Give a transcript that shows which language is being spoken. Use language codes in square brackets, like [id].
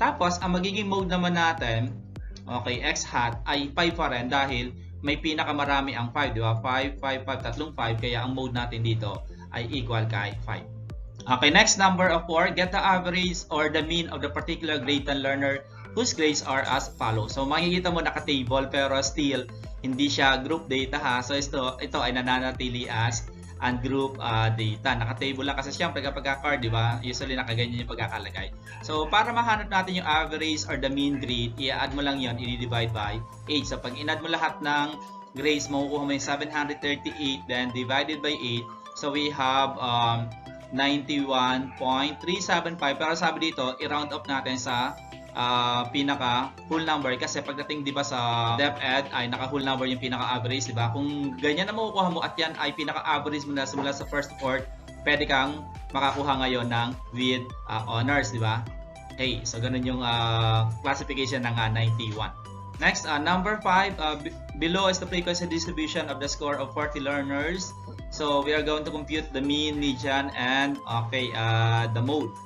[tl] Tapos ang magiging mode naman natin, okay, x hat ay 5 pa rin dahil may pinakamarami ang 5, di ba? 5, 5, 5, tatlong 5, kaya ang mode natin dito ay equal kay 5. [en] Okay, next number of 4, get the average or the mean of the particular grade ng learner whose grades are as follows. [tl] So makikita mo naka-table pero still hindi siya group data ha. So ito ay nananatili as ungroup data. Naka-table lang kasi siyempre kapag card, di ba? Usually nakaganyan yung pagkakalagay. So para mahanap natin yung [en] average or the mean grade, [tl] i-add mo lang yon, i-divide by 8. So pag in-add mo lahat ng grades, makukuha mo yung 738, then divided by 8. [en] So we have 91.375. [tl] Pero sabi dito, i-round up natin sa pinaka whole number kasi pagdating 'di ba sa DepEd ay naka whole number yung pinaka average, 'di ba? Kung ganyan na makukuha mo at yan ay pinaka average mo na simula sa first fourth, pwede kang makakuha ngayon ng [en] with honors, [tl] 'di ba? Okay, so ganun yung classification ng 91. [en] Next, number 5, below is the frequency distribution of the score of 40 learners. So we are going to compute the mean, median, and the mode.